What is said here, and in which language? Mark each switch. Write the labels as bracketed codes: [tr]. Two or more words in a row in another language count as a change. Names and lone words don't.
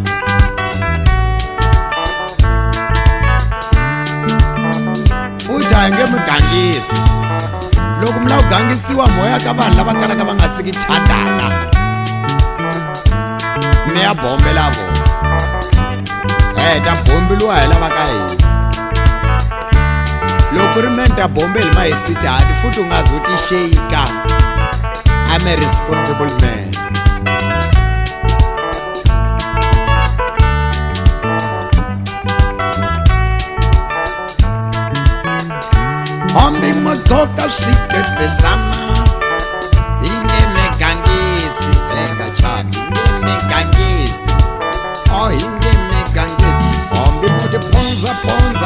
[ts] futhi a hi nge mi gangisi loko mi lava ku gangisiwa moya ka vanhu lava kalaka va nga siki chandaka mi ya bombela vona ta bombeliwa hi lava ka hina loko ri meni ta bombeli ma hi sweetheart futhi u nga zo ti shake [en] I'm a responsible man [ts] hambi mo goka Swigcebezana hi nge mi gangisi eka chati nge mi gangisi a hi nge mi gangisi hambi mo tiphonza